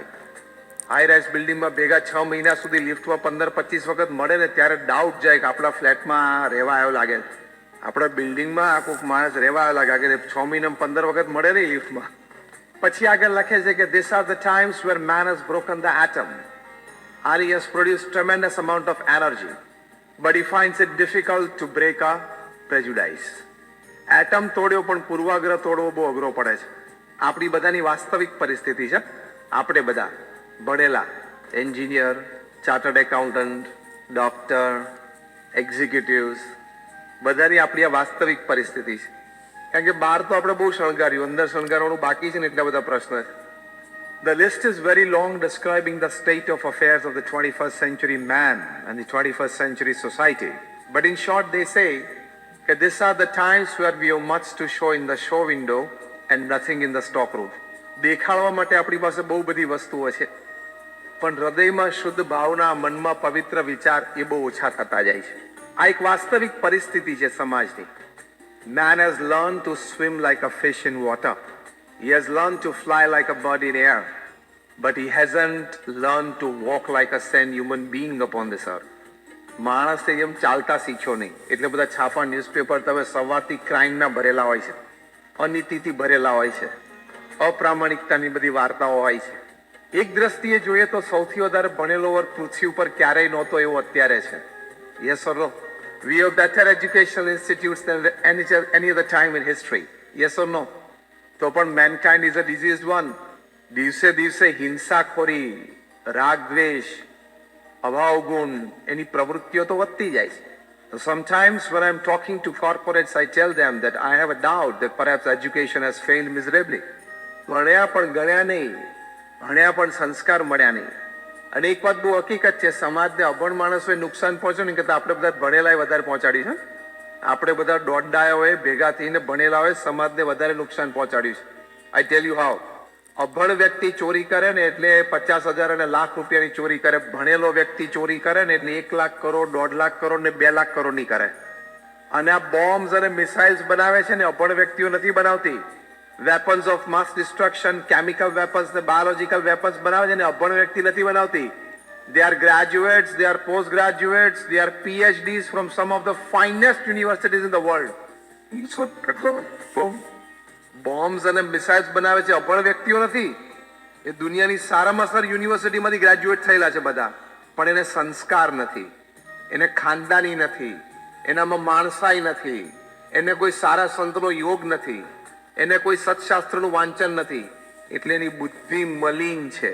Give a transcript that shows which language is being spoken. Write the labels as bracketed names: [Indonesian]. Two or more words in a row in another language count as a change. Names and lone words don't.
[English] high rise [Gujarati] બિલ્ડિંગમાં ભેગા 6 મહિના સુધી લિફ્ટમાં 15-25 વખત મળે ને ત્યારે ડાઉટ જાય કે આપણા ફ્લેટમાં રહેવા આવ્યો લાગે, આપણા બિલ્ડિંગમાં આ કોઈક માણસ રહેવા આવ્યો લાગે કે 6 મહિનામાં 15 વખત મળે નહીં લિફ્ટમાં. પછી આગળ લખે છે કે [English] this are the times where man has broken the atom and he has produced tremendous amount of energy, but he finds it difficult to break a prejudice. [Gujarati] એટમ તોડ્યો પણ પૂર્વાગ્રહ તોડવો બહુ અઘરો પડે છે. આપણી બધાની વાસ્તવિક પરિસ્થિતિ છે. આપણે બધા ભણેલા, એન્જિનિયર, [English] chartered accountant, [Gujarati] ડોક્ટર, એક્ઝિક્યુટિવ્સ, બધાની આપણી આ વાસ્તવિક પરિસ્થિતિ છે. કારણ કે બહાર તો આપણે બહુ શણગાર્યું, અંદર શણગારવાનું બાકી છે ને એટલા બધા પ્રશ્ન છે. [English] The list is very long describing the state of affairs of the 21st century man and the 21st century society. But in short, they say that these are the times where we have much to show in the show window and nothing in the stock room. [Gujarati] દેખાડવા માટે આપણી પાસે બહુ બધી વસ્તુઓ છે, પણ હૃદયમાં શુદ્ધ ભાવના, મનમાં પવિત્ર વિચાર એ બહુ ઓછા થતા જાય છે. આ એક વાસ્તવિક પરિસ્થિતિ છે સમાજની. [English] Man has learned to swim like a fish in water. He has learned to fly like a bird in air. but he hasn't learned to walk like a sane human being upon this earth. [Gujarati] માણસે એમ ચાલતા શીખ્યો નહીં, એટલે બધા છાપા ન્યૂઝપેપર તમે સવારથી ક્રાઇમના ભરેલા હોય છે, અનીતિથી ભરેલા હોય છે, અપ્રામાણિકતાની બધી વાર્તાઓ હોય છે. એક દ્રષ્ટિએ જોઈએ તો સૌથી વધારે ભણેલો વર્ગ પૃથ્વી ઉપર ક્યારેય નહોતો એવો અત્યારે છે. [English] yes or no? We have better educational institutes than any other time in history. Yes or no? [Gujarati] તો પણ [English] mankind is a diseased one. [Gujarati] દિવસે દિવસે હિંસાખોરી, રાગ દ્વેષ, અભાવ ગુણ, એની પ્રવૃત્તિઓ તો વધતી જાય છે. [English] So sometimes when I'm talking to corporates, I tell them that I have a doubt that perhaps education has failed miserably. [Gujarati] ભણ્યા પણ ગણ્યા નહીં, ભણ્યા પણ સંસ્કાર મળ્યા નહીં. અને એક વાત બહુ હકીકત છે, સમાજને અભણ માણસોએ નુકસાન પહોંચ્યું ને કે આપણે બધા ભણેલાએ વધારે પહોંચાડ્યું છે. આપણે બધા દોડડાઓએ ભેગા થઈને ભણેલા હોય સમાજને વધારે નુકસાન પહોંચાડ્યું છે. [English] I tell you how. [Gujarati] અભણ વ્યક્તિ ચોરી કરે ને એટલે 50,000 અને લાખ રૂપિયાની ચોરી કરે. ભણેલો વ્યક્તિ ચોરી કરે ને એટલે 1 લાખ કરોડ, 1.5 લાખ કરોડ ને 2 લાખ કરોડની કરે. અને આ બોમ્બ્સ અને મિસાઇલ્સ બનાવે છે ને અભણ વ્યક્તિઓ નથી બનાવતી. [English] weapons of mass destruction, chemical weapons [Gujarati] ને [English] biological weapons [Gujarati] બનાવે છે ને અભણ વ્યક્તિ નથી બનાવતી. [English] They are graduates, they are postgraduates, they are PhDs from some of the finest universities in the world. [Gujarati] બોમ્બ્સ અને મિસાઇલ્સ બનાવે છે અભણ વ્યક્તિઓ નથી. એ દુનિયાની સારામાં સારી યુનિવર્સિટીમાંથી ગ્રેજ્યુએટ થયેલા છે બધા, પણ એને સંસ્કાર નથી, એને ખાનદાની નથી, એનામાં માણસાઈ નથી, એને કોઈ સારા સંતનો યોગ નથી, એને કોઈ સત્શાસ્ત્રનું વાંચન નથી, એટલે એની બુદ્ધિ મલિન છે.